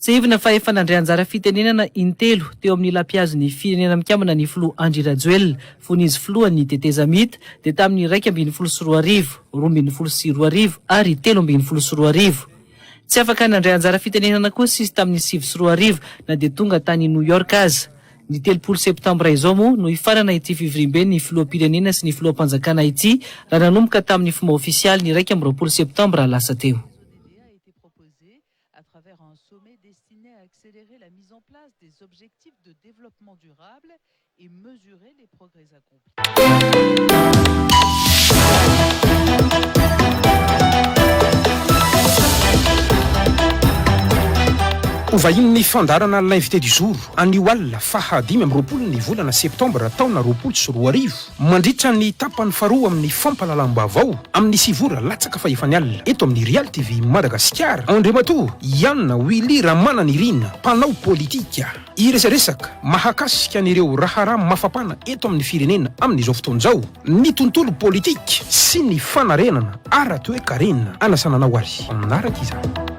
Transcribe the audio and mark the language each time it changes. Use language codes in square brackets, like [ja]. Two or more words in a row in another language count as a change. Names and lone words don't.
[mg] Tsehivina fa efa nandray anjara fitenenana intelo teo amin'ny lampiazon'ny firenena mikambana ny filoha Andry Rajoelina fony izy filohan'ny teteza mita dia tamin'ny 1.24 2.24 ary 3.24 tsy afaka nandray anjara fitenenana kosa izy tamin'ny 7 na dia tonga tany New York aza. Ny 30 septambra izao moa no ifarana ity fivorimbeny ny filoham-pirenena sy ny filoham-panjakana ity raha nanomboka tamin'ny fomba ofisialy ny 20 septambra lasa teo. [fr] Accélérer la mise en place des objectifs de développement durable et mesurer les progrès accomplis. [mg] Ovahiny fandarana [fr] l'invité du jour [mg] anio alina fahadimy amin'ny 20 ny volana septambra taona 2024 mandritra ny tapany faharoa amin'ny fampahalalam-baovao amin'ny sivora latsaka fa efany alina eto amin'ny Real TV Madagasikara. Andriamatoa Yann Willy Ramananirina, mpanao politika, iresaresaka mahakasika an'ireo raharaha mafapana eto amin'ny firenena amin'izao fotoan'izao, ny tontolo politika sy ny fanarenana ara-toe-karena anasananao azy aminaraka izany.